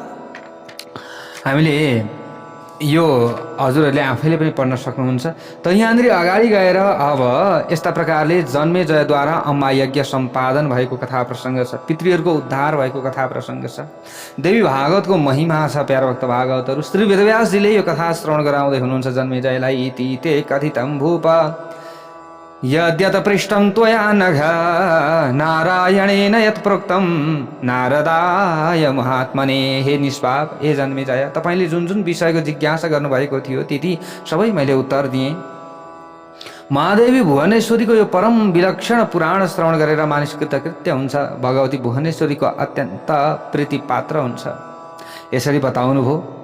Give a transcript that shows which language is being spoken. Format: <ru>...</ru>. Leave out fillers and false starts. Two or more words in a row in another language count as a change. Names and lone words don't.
<ne>हामीले यो हजुरहरूले आफैले पनि पढ्न सक्नुहुन्छ। त यहाँनिर अगाडि गएर अब यस्ता प्रकारले जन्मेजयद्वारा अम्मा यज्ञ सम्पादन भएको कथा प्रसङ्ग छ। पितृहरूको उद्धार भएको कथा प्रसङ्ग छ। देवी भागवतको महिमा छ प्यारो भक्त भागवतहरू। श्री वेदव्यासजीले यो कथा श्रवण गराउँदै हुनुहुन्छ जन्मेजयलाई।</ne> <sa>इति ते कथितं भूप यद्यत पृष्ठं त्वया नघ नारायणेन यत् प्रोक्तं नारदाय महात्मने।</sa> <ne>हे निष्पाप, हे जन्मेजय, तपाईँले जुन जुन विषयको जिज्ञासा गर्नुभएको थियो ती सबै मैले उत्तर दिएँ। महादेवी भुवनेश्वरीको यो परम विलक्षण पुराण श्रवण गरेर मानिस कृतकृत्य हुन्छ। भगवती भुवनेश्वरीको अत्यन्त प्रीतिपात्र हुन्छ। यसरी बताउनुभयो।</ne>